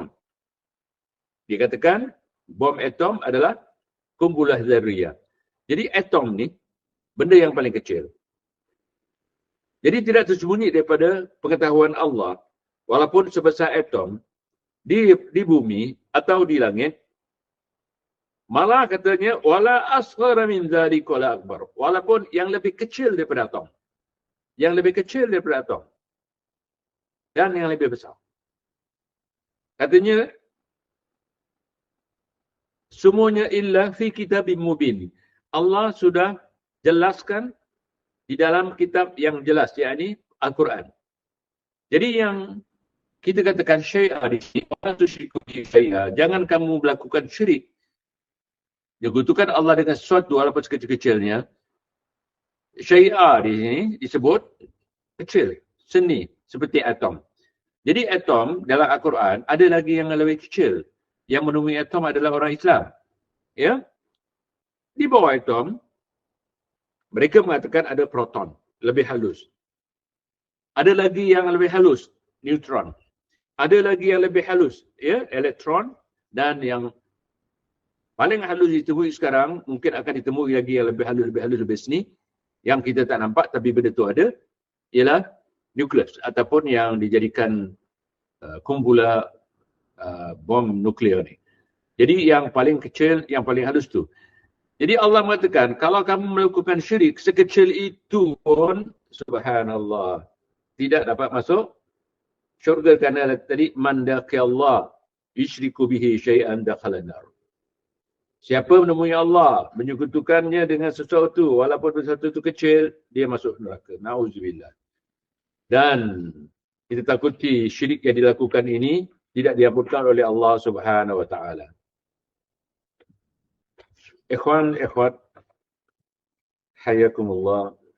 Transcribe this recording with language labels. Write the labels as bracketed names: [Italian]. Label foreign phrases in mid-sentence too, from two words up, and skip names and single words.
[Malay] Dikatakan bom atom adalah kumpulah dzurriyah. Jadi atom ni benda yang paling kecil. Jadi tidak tersembunyi daripada pengetahuan Allah, walaupun sebesar atom di bumi atau di langit, malah katanya [Arabic] ولا أصغر من ذلك ولا أكبر, [Malay] walaupun yang lebih kecil daripada atom. Yang lebih kecil daripada atom. Dan yang lebih besar. Katanya semuanya [Arabic] إلا في كتاب مبين. [Malay] Allah sudah jelaskan di dalam kitab yang jelas, yakni Al-Quran. Jadi yang kita katakan syai'ah di sini, [Arabic] ولا تشركوا به شيئا, [Malay] jangan kamu melakukan syirik. Menyekutukan Allah dengan sesuatu walaupun sekecil-kecilnya. Syai'ah di sini disebut kecil, seni, seperti atom. Jadi atom dalam Al-Quran ada lagi yang lebih kecil. Yang menemui atom adalah orang Islam. Ya? Di bawah atom, mereka mengatakan ada proton, lebih halus. Ada lagi yang lebih halus, neutron. Ada lagi yang lebih halus, ya, elektron. Dan yang paling halus ditemui sekarang, mungkin akan ditemui lagi yang lebih halus, lebih seni. Yang kita tak nampak tapi benda tu ada, ialah nukleus ataupun yang dijadikan kumpulan bom nuklear ni. Jadi yang paling kecil, yang paling halus tu. Jadi Allah mengatakan, kalau kamu melakukan syirik sekecil itu pun, subhanallah, tidak dapat masuk syurga kerana tadi [Arabic] من لقي الله يشرك به شيئا دخل النار. [Malay] Siapa menemui Allah, menyekutukannya dengan sesuatu, walaupun sesuatu itu kecil, dia masuk neraka. Nauzubillah. Dan kita takuti syirik yang dilakukan ini tidak diampunkan oleh Allah [Arabic] سبحانه وتعالى. إخوان، إخوة، حياكم الله.